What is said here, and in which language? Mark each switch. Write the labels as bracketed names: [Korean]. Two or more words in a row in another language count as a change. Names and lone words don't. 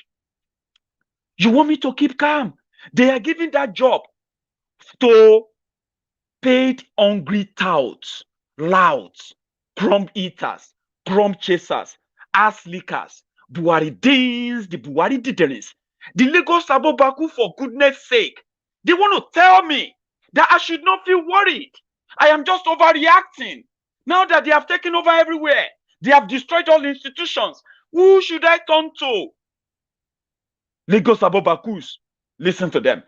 [English] You want me to keep calm? They are giving that job to paid hungry touts, louds, crumb eaters, crumb chasers, ass lickers, Buhari deans, the Buhari diddens, the Lagos Abobakus, for goodness sake. They want to tell me that I should not feel worried. I am just overreacting. Now that they have taken over everywhere, they have destroyed all institutions. Who should I turn to? Lagos Abobakus. Listen to them.